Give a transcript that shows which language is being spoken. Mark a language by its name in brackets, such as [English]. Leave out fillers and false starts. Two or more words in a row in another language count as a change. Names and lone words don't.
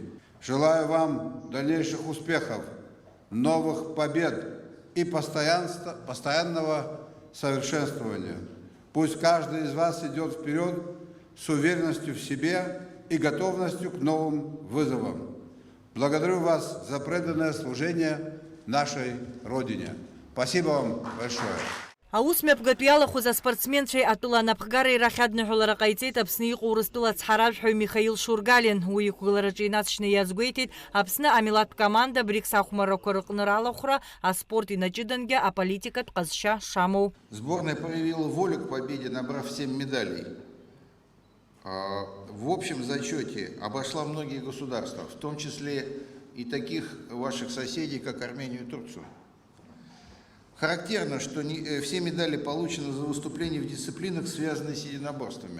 [Russian] Желаю вам дальнейших успехов, новых побед и постоянного совершенствования. Пусть каждый из вас идет вперед с уверенностью в себе и готовностью к новым вызовам. Благодарю вас за преданное служение нашей Родине. Спасибо вам большое. [Abkhazian] Аусмҩаԥгатә иалахәыз аспортсменцәеи атәыла анапхгареи рахь адныҳәалара ҟаиҵеит Аԥсны иҟоу Урыстәыла ацҳаражәҳәаҩ Михаил Шургалин. Уи иқәгылараҿы инаҵшьны иазгәеиҭеит Аԥсны амилаҭтә команда БРИКС ахәмарақәа рыҟны ралахәра аспорт инаҷыдангьы аполитикатә ҟазшьа шамоу. [Russian] Сборная проявила волю к победе, набрав 7 медалей. В общем зачете обошла многие государства, в том числе и таких ваших соседей, как Армению и Турцию. Характерно, что все медали получены за выступления в дисциплинах, связанных с единоборствами.